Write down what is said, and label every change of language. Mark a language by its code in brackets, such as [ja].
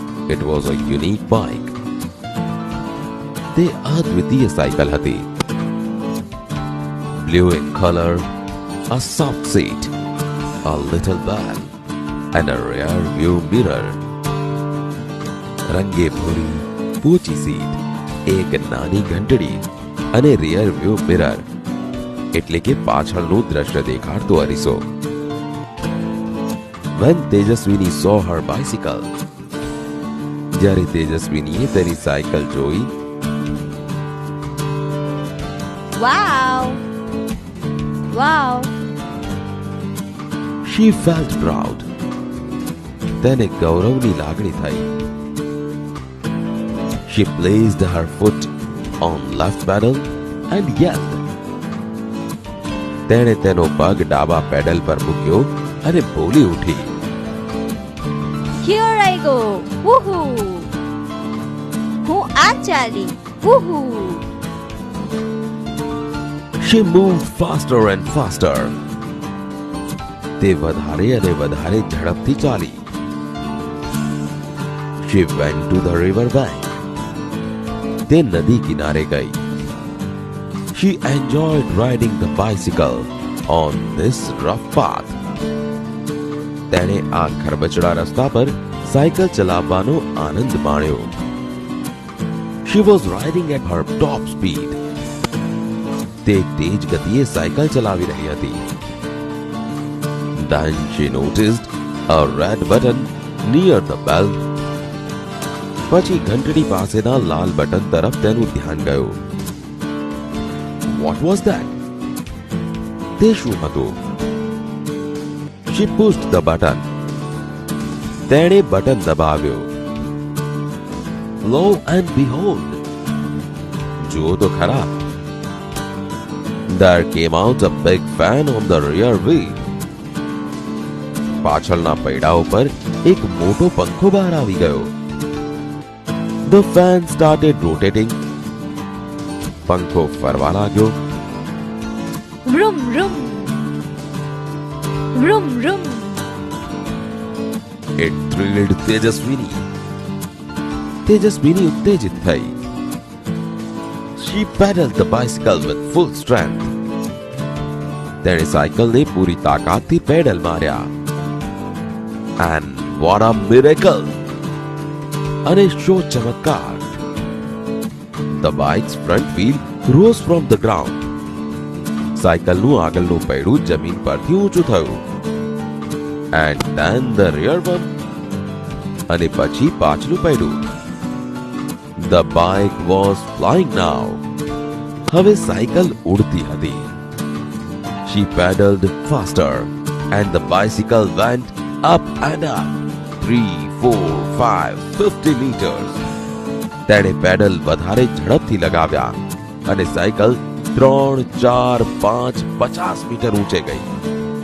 [en] It was a unique bike. [gu] તે અદ્વિતીય cycle હતી. [en] Blue in color, a soft seat, a little bell, and a rear view mirror. [gu] રંગે ભૂરી ઊંચી seat, એક નાની ઘંટડી અને રિયર વ્યૂ મિરર એટલે કે પાછળનું દ્રશ્ય દેખાડતો અરીસો. [en] When Tejaswini saw her bicycle, [gu] જ્યારે તેજસ્વીનીએ તેની સાયકલ જોઈ, Wow! Wow! [en] she felt proud. [gu] તેને ગૌરવની લાગણી થઈ. [en] She placed her foot on left pedal and yelled. [gu] તેણે તેનો પગ ડાબા પેડલ પર મૂક્યો અને બોલી ઉઠી. [en] Here I go. Woohoo! [gu] હું આ ચાલી. [en] Woohoo! She moved faster and faster. [gu] તે વધારે અને વધારે ઝડપથી ચાલી. [en] She went to the river bank. [gu] તે નદી કિનારે ગઈ. [en] She enjoyed riding the bicycle on this rough path. [gu] તેણે આ ખરબચડા રસ્તા પર સાયકલ ચલાવવાનો આનંદ માણ્યો. [en] She was riding at her top speed. [gu] તે તેજ ગતિએ સાયકલ ચલાવી રહી હતી. [en] Then she noticed a red button near the bell. [gu] પછી ઘંટડી પાસેના લાલ બટન તરફ તેનું ધ્યાન ગયું. [en] What was that? [gu] તે શું હતું? [en] She pushed the button. [gu] તેણે બટન દબાવ્યો. [en] Lo and behold, [gu] જુઓ તો ખરા, [en] there came out a big fan on the rear wheel. [gu] પાછળના પૈડા ઉપર એક મોટો પંખો બહાર આવી ગયો. [en] The fan started rotating. [gu] પંખો ફરવા લાગ્યો. Vroom, vroom. Vroom, vroom. [en] It thrilled Tejaswini. [gu] તેજસ્વીની ઉત્તેજિત થઈ. [en] She pedaled the bicycle with full strength. [gu] તેણે સાયકલને પૂરી તાકાતથી પેડલ માર્યા. [en] And what a miracle! [gu] અને શો ચમત્કાર! [en] The bike's front wheel rose from the ground. [gu] સાયકલનું આગળનું પૈડું જમીન પરથી ઊંચું થયું. [en] And then the rear one. [gu] અને પછી પાછલું પૈડું. [en] The bike was flying now. [gu] હવે સાયકલ ઉડતી હતી. [en] She pedaled faster and the bicycle went up and up. 3, 4, 5, 50 meters. [gu] તેણે પેડલ વધારે ઝડપથી લગાવ્યા અને સાયકલ 3, 4, 5, 50 મીટર ઊંચે ગઈ.